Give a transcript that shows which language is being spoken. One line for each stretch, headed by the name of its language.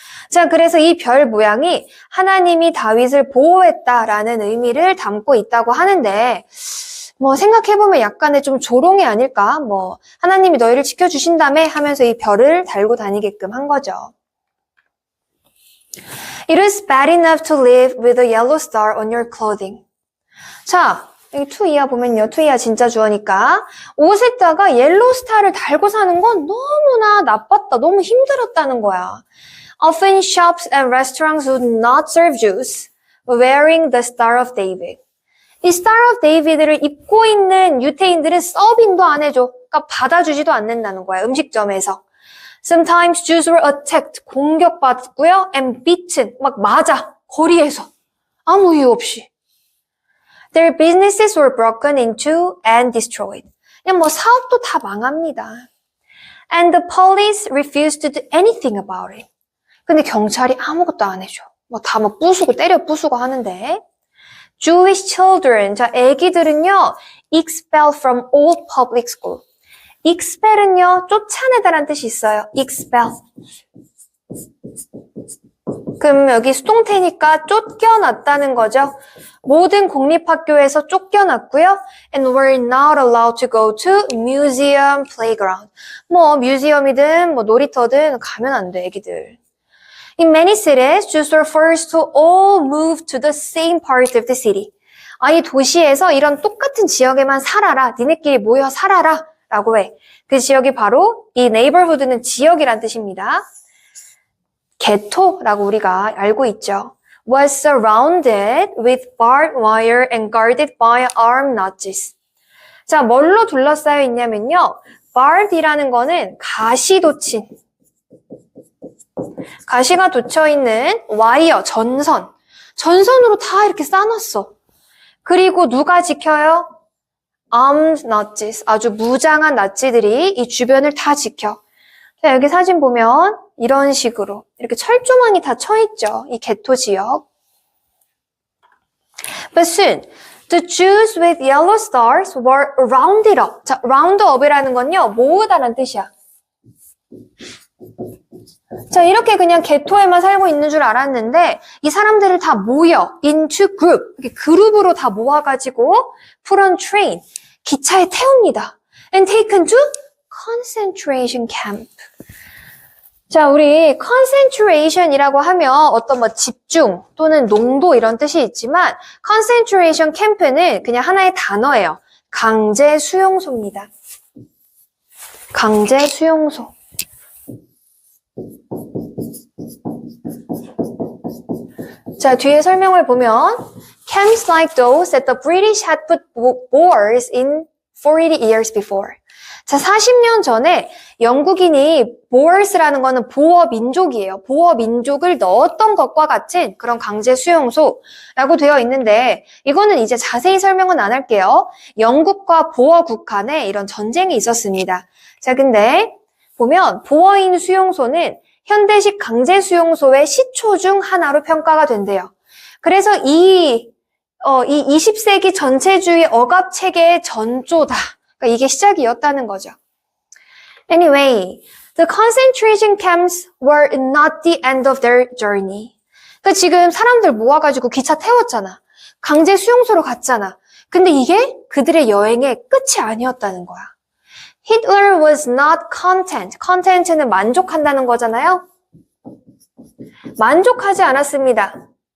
Korean: 자, 그래서 이 별 모양이 하나님이 다윗을 보호했다라는 의미를 담고 있다고 하는데 뭐 생각해보면 약간의 좀 조롱이 아닐까? 뭐 하나님이 너희를 지켜주신다며 하면서 이 별을 달고 다니게끔 한 거죠.
English: It is bad enough to live with a yellow star on your clothing.
Korean: 자, 여기 to 이하 보면요. to 이하 진짜 주어니까 옷에다가 옐로우 스타를 달고 사는 건 너무나 나빴다. 너무 힘들었다는 거야.
English: Often shops and restaurants would not serve Jews wearing the Star of David.
Korean: 이 Star of David를 입고 있는 유태인들은 서빙도 안 해줘. 그러니까 받아주지도 않는다는 거야. 음식점에서.
English: Sometimes Jews were attacked.
Korean: 공격받고요.
English: And beaten.
Korean: 막 맞아. 거리에서. 아무 이유 없이.
English: Their businesses were broken into and destroyed.
Korean: 그냥 뭐 사업도 다 망합니다.
English: And the police refused to do anything about it.
Korean: 근데 경찰이 아무것도 안 해줘. 뭐 다 뭐 부수고 때려 부수고 하는데.
English: Jewish children,
Korean: 자 애기들은요
English: expelled from all public school.
Korean: expel은요 쫓아내다라는 뜻이 있어요. expel. 그럼 여기 수동태니까 쫓겨났다는 거죠. 모든 공립학교에서 쫓겨났고요.
English: And were not allowed to go to museum playground.
Korean: 뭐 뮤지엄이든 뭐 놀이터든 가면 안 돼, 애기들.
English: In many cities, Jews were forced to all move to the same part of the city.
Korean: 이 도시에서 이런 똑같은 지역에만 살아라. 니네끼리 모여 살아라. 라고 해. 그 지역이 바로 이 neighborhood는 지역이란 뜻입니다. 게토라고 우리가 알고 있죠.
English: Was surrounded with barbed wire and guarded by armed Nazis.
Korean: 자, 뭘로 둘러싸여 있냐면요. barbed이라는 거는 가시 돋친, 가시가 돋쳐 있는 와이어, 전선으로 다 이렇게 싸놨어. 그리고 누가 지켜요?
English: armed Nazis,
Korean: 아주 무장한 나치들이 이 주변을 다 지켜. 자, 여기 사진 보면 이런 식으로 이렇게 철조망이 다 쳐있죠. 이 게토 지역. But soon, the Jews with yellow stars were rounded up. 자, round up이라는 건요, 모으다라는 뜻이야. 자, 이렇게 그냥 게토에만 살고 있는 줄 알았는데 이 사람들을 다 모여
English: into group,
Korean: 이렇게 그룹으로 다 모아가지고
English: put on train,
Korean: 기차에 태웁니다. And taken to concentration camp. 자, 우리 concentration이라고 하면 어떤 뭐 집중 또는 농도 이런 뜻이 있지만 concentration camp는 그냥 하나의 단어예요. 강제 수용소입니다. 강제 수용소. 자, 뒤에 설명을 보면
English: camps like those that the British had put Boers in 40 years before.
Korean: 자, 40년 전에 영국인이 Boers라는 거는 보어 민족이에요. 보어 민족을 넣었던 것과 같은 그런 강제 수용소라고 되어 있는데 이거는 이제 자세히 설명은 안 할게요. 영국과 보어국 간에 이런 전쟁이 있었습니다. 자, 근데 보면 보어인 수용소는 현대식 강제 수용소의 시초 중 하나로 평가가 된대요. 그래서 이 20세기 전체주의 억압 체계의 전조다. 그러니까 이게 시작이었다는 거죠.
English: Anyway, the concentration camps were not the end of their journey.
Korean: 그러니까 지금 사람들 모아가지고 기차 태웠잖아. 강제 수용소로 갔잖아. 근데 이게 그들의 여행의 끝이 아니었다는 거야.
English: Hitler was not content.
Korean: content는 만족한다는 거잖아요. 만족하지 않았습니다.